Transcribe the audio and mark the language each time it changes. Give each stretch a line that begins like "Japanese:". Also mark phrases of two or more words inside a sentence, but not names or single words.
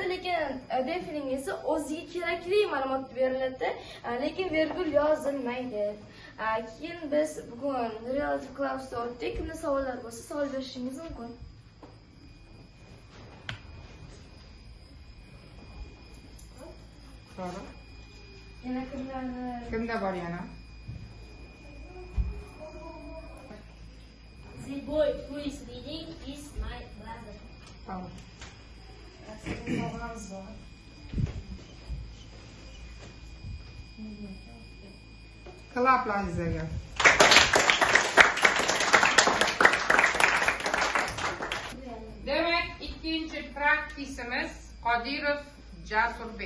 Uzbek: Lekin defining esa o'ziga kerakli ma'lumot beriladi, lekin virgul yozilmaydi. Keyin biz bugun
English: relative clause
Uzbek: o'tdik. Kimda savollar bo'lsa, savol berishingiz mumkin. Sonra? Yana Kimda bor yana?
English: The boy who is reading is my brother.
Uzbek: Tamam. Klaplar sizlarga. Demek ikkinchi praktisimiz Qodirov Jasurbek.